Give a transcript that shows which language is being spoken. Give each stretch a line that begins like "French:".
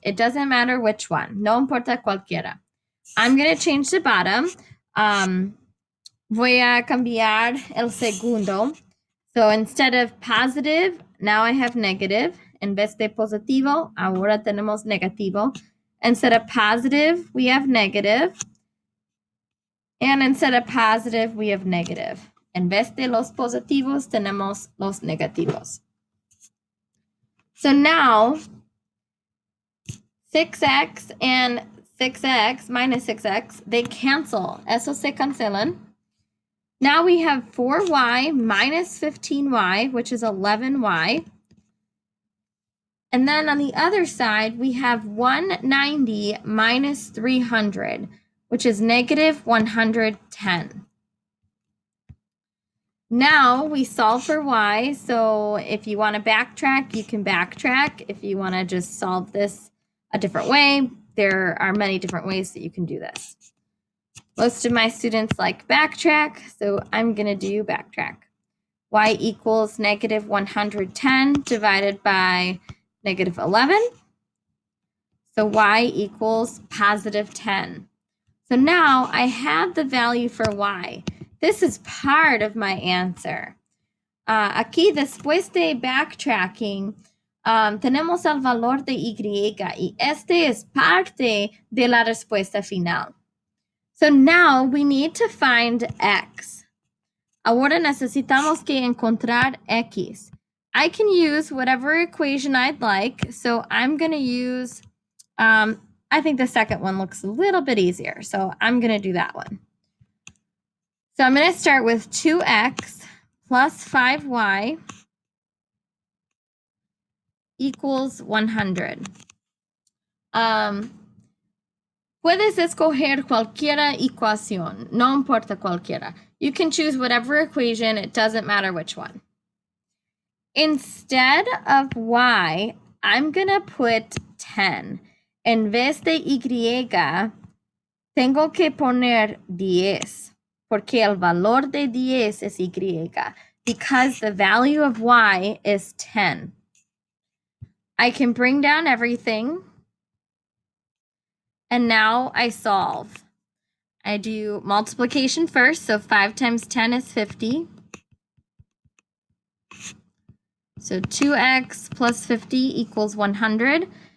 English: It doesn't matter which one.
Spanish: No importa cualquiera.
English: I'm going to change the bottom.
Spanish: Voy a cambiar el segundo.
English: So instead of positive, now I have negative.
Spanish: En vez de positivo, ahora tenemos negativo.
English: Instead of positive, we have negative. And instead of positive, we have negative.
Spanish: En vez de los positivos, tenemos los negativos.
English: So now, 6x and 6x minus 6x, they cancel.
Spanish: Esos se cancelan.
English: Now we have 4y minus 15y, which is 11y. And then on the other side, we have 190 minus 300, which is negative 110. Now we solve for y, so if you want to backtrack, you can backtrack. If you want to just solve this a different way, there are many different ways that you can do this. Most of my students like backtrack, so I'm going to do backtrack. Y equals negative 110 divided by negative 11. So y equals positive 10. So now I have the value for y. This is part of my answer.
Spanish: Aquí, después de backtracking, tenemos el valor de y este es parte de la respuesta final.
English: So now we need to find x.
Spanish: Ahora necesitamos que encontrar x.
English: I can use whatever equation I'd like. So I'm going to use, I think the second one looks a little bit easier. So I'm going to do that one. So I'm going to start with 2x plus 5y equals 100.
Spanish: Puedes escoger cualquiera ecuación, no importa cualquiera.
English: You can choose whatever equation, it doesn't matter which one. Instead of y, I'm going to put 10.
Spanish: En vez de y, tengo que poner 10, porque el valor de 10 es y,
English: because the value of y is 10. I can bring down everything, and now I solve. I do multiplication first, so 5 times 10 is 50. So 2x plus 50 equals 100.